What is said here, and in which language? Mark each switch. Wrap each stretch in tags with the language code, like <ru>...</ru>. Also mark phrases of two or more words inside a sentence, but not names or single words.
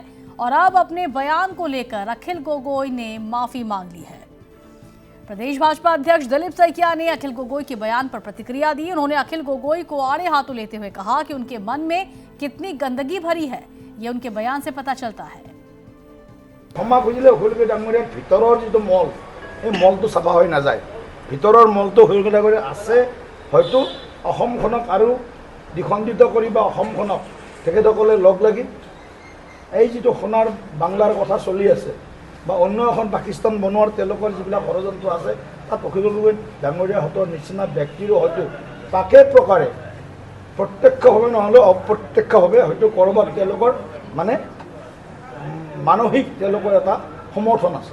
<hi>और अब अपने बयान को लेकर अखिल गोगोई ने माफी मांग ली है। प्रदेश भाजपा अध्यक्ष दिलीप सैकिया ने अखिल गोगोई के बयान पर प्रतिक्रिया दी। उन्होंने अखिल गोगोई को आड़े हाथों लेते हुए कहा कि उनके मन में कितनी गंदगी भरी है, ये उनके बयान से पता चलता है।</hi> <as>ক্ষমা খুজিলে হুলকে ডাঙৰীয়া ভিতৰৰ যিটো মল এই মলটো সাফা হৈ নাযায়। ভিতৰৰ মলটো হুলকেটা কৰি আছে, হয়তো অসমখনক আৰু দ্বিখণ্ডিত কৰি বা অসমখনক তেখেতসকলে লগ লাগি এই যিটো সোণাৰ বাংলাৰ কথা চলি আছে বা অন্য এখন পাকিস্তান বনোৱাৰ তেওঁলোকৰ যিবিলাক ষড়যন্ত্ৰ আছে তাত অখিল গগৈ ডাঙৰীয়াহঁতৰ নিচিনা ব্যক্তিৰো হয়তো পাকে প্ৰকাৰে প্ৰত্যক্ষভাৱে নহ'লেও অপ্ৰত্যক্ষভাৱে হয়তো ক'ৰবাত তেওঁলোকৰ মানে মানসিক তেওঁলোকৰ এটা সমৰ্থন আছে।</as>